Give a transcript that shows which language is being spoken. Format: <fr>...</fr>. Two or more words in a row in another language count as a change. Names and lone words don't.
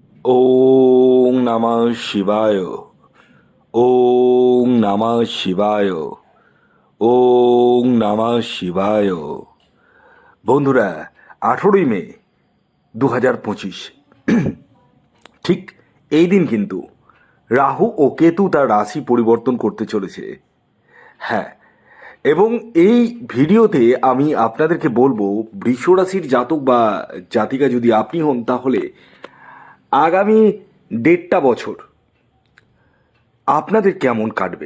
<sa>ওং নমঃ শিবায়। ওং নমঃ শিবায়। ওং নমঃ শিবায়।</sa> <bn>বন্ধুরা, 18ই মে 2025, ঠিক এই দিন কিন্তু রাহু ও কেতু তার রাশি পরিবর্তন করতে চলেছে। হ্যাঁ, এবং এই ভিডিওতে আমি আপনাদেরকে বলবো, বৃষ রাশির জাতক বা জাতিকা যদি আপনি হন, তাহলে আগামী 1.5 বছর আপনাদের কেমন কাটবে।</bn>